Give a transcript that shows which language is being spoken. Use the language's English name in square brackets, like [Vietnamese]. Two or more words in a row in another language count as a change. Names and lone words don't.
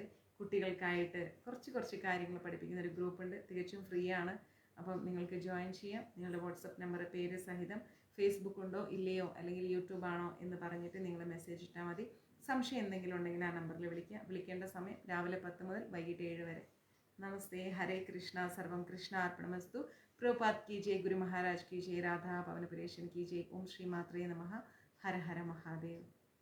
[Malayalam] കുട്ടികൾക്കായിട്ട് കുറച്ച് കാര്യങ്ങൾ പഠിപ്പിക്കുന്ന ഒരു ഗ്രൂപ്പുണ്ട്. തികച്ചും ഫ്രീ ആണ്. അപ്പം നിങ്ങൾക്ക് ജോയിൻ ചെയ്യാം. നിങ്ങളുടെ വാട്സപ്പ് നമ്പർ, പേര് സഹിതം. ഫേസ്ബുക്ക് ഉണ്ടോ ഇല്ലയോ, അല്ലെങ്കിൽ യൂട്യൂബ് ആണോ എന്ന് പറഞ്ഞിട്ട് നിങ്ങൾ മെസ്സേജ് ഇട്ടാൽ മതി. സംശയം എന്തെങ്കിലും ഉണ്ടെങ്കിൽ ആ നമ്പറിൽ വിളിക്കുക. വിളിക്കേണ്ട സമയം രാവിലെ 10 മുതൽ വൈകിട്ട് 7 വരെ. [Hindi] नमस्ते, हरे कृष्णा, [Sanskrit] सर्वम कृष्णा अर्पणमस्तु। [Hindi] प्रभुपाद की जय, गुरु महाराज की जय, राधा पवनपुरेशन की जय। [Sanskrit] ओम श्री मात्रे नमः। [Hindi] हर हर महादेव।